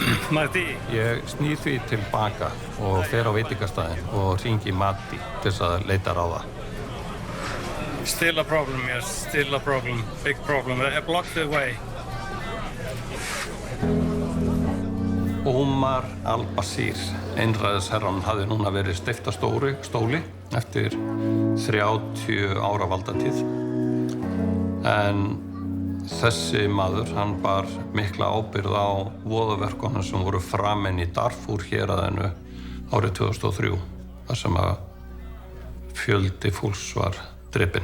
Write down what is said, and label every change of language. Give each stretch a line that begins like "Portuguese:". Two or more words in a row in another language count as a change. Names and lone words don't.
Icelandic: Matti. Ég snýr því tilbaka og fer á veitingastæðin og hringi Matti til þess að leita ráða.
English: Still a problem, yes. Still a problem. Big problem. I blocked the way.
Icelandic: Omar al-Bashir, einræðisherrann, hafði núna verið steypt af stóli eftir 30 ára valdatíð. En þessi maður, hann bar mikla ábyrgð á voðaverkunum sem voru framin í Darfur héraðinu árið 2003, þar sem að fjöldi fólks var drepinn.